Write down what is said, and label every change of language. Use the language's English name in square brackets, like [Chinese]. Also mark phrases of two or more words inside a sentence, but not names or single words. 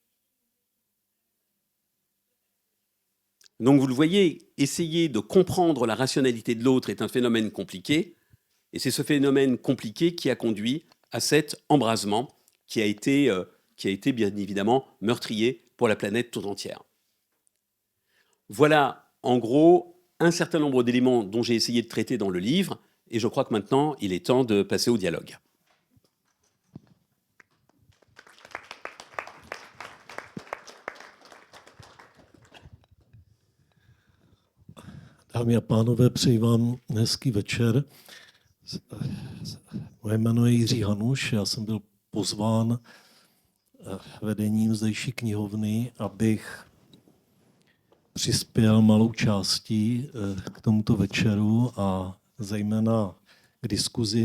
[French] Donc vous le voyez, essayer de comprendre la rationalité de l'autre est un phénomène compliqué, et c'est ce phénomène compliqué qui a conduit à cet embrasement qui a été bien évidemment meurtrier pour la planète tout entière. Voilà en gros un certain nombre d'éléments dont j'ai essayé de traiter dans le livre, et je crois que maintenant il est temps de passer au dialogue. [Czech] Dámy a pánové, přeji vám hezký večer. Moje jméno je Jiří Hanuš, já jsem byl pozván vedením zdejší knihovny, abych přispěl malou částí k tomuto večeru a zejména k diskuzi.